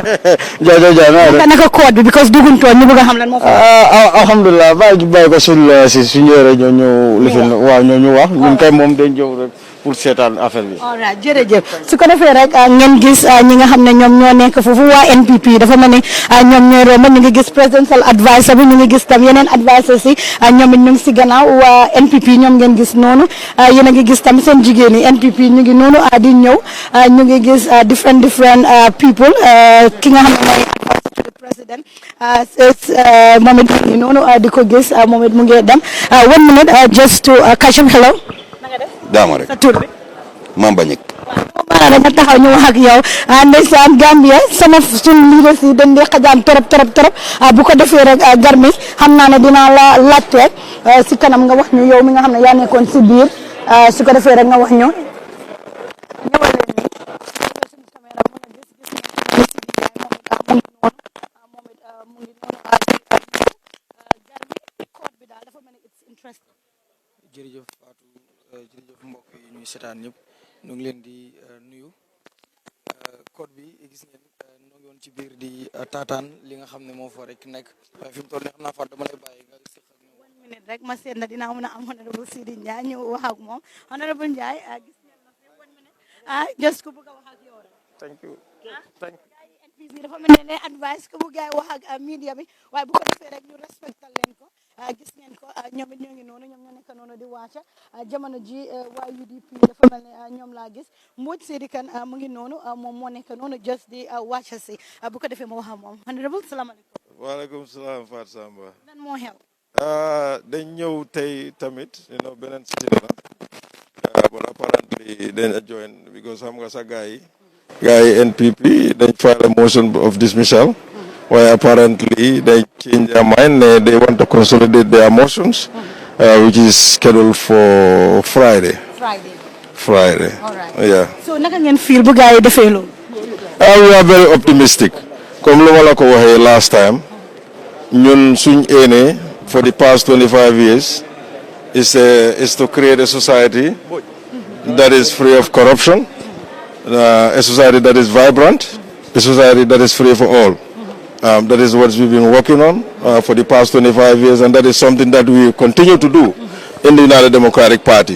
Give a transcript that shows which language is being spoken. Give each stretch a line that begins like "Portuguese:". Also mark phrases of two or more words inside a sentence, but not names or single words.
Wolof: jaajëf naka code bi because duguntoon ñu bëgg a xam lan moo fa. alhamdulilah bàyyi ko suñu yore ñoo ñu lifin waaw ñoo ñu wax ñun kay moom dañ jóg rek pour seetaan affaire bi. alright jërëjëf su ko defee rek ngeen gis ñi nga xam ne ñoom ñoo nekk foofu waa NPP dafa mel ni ñoom ñooy romb ñu ngi gis
English: presidential adviser
Wolof: bi ñu ngi gis tam yeneen advisers yi ñoom it ñu ngi si gannaaw waa NPP ñoom ngeen gis noonu yéen a ngi gis tam seen jigéen yi NPP ñu ngi noonu di ñëw ñu ngi gis
English: different people
Wolof: ki nga xam ne mooy
English: adviser to the president
Wolof: moom it mu ngi noonu di ko gis moom it mu ngi dem 1 minute
English: just to catch him.
Wolof: Hello. Daama rek sa tur bi. Mamba Ñik. waaw dañu taxaw ñu wax ak yow ndeysaan Gambia sama suñu leaders yi dañ di xajaan trop bu ko defee rek Garmi xam naa ne dinaa la laajte si kanam nga wax ñu yow mi nga xam ne yaa nekkoon si biir su ko defee rek nga wax ñu ñëwal leen ni suñu caméra mën a gis moom it mu ngi noonu Garmi code bi daal dafa mel ni
English: it's interesting.
Wolof: jërëjëf Fatou jërëjëf mbokk yi ñuy seetaan ñëpp ñu ngi leen di nuyu code bi gis ngeen ñoo ngi woon ci biir di taataan li nga xam ne moo fa rek nekk waaye fi mu toll nii xam naa Fatou dama lay bàyyi nga seq ak ñoom. 1 minute rek ma seet na dinaa mën a am honorable Sidi Ndiaye ñu wax ak moom honorable Ndiaye gis ngeen ma fi 1 minute just ku bëgg a wax ak yow rek.
English: thank you.
Wolof: NPP dafa mel ne advice ku bëgg a wax ak media bi waaye bu ko defee rek ñu respectal leen ko. gis ngeen ko ñoom it ñoo ngi noonu ñoom ñoo nekk noonu di wàcca jamono ji waa UDP dafa mel ne ñoom laa gis Mbodj Seydi Kane mu ngi noonu moom moo nekk noonu just di wàcca si bu ko defee ma wax ak moom honorable salaamaaleykum. waaleykum salaam Fatou Samba. lan moo xew. dañ ñëw tey tamit beneen sitting la
English: but apparently
Wolof: dañ join because xam nga sa gars yi NPP dañ
English: file a motion of dismissal. Well, apparently they changed their mind. They want to consolidate their motions, which is scheduled for Friday. All right. Yeah. So,
Wolof: naka ngeen feel bu gaay defee loolu.
English: We are very optimistic.
Wolof: Comme lu ma la ko waxee
English: last time,
Wolof: ñun suñ aîné
English: for the past 25 years is to create a society that is free of corruption, a society that is vibrant, a society that is free for all. That is what we've been working on for the past 25 years, and that is something that we continue to do in the United Democratic Party.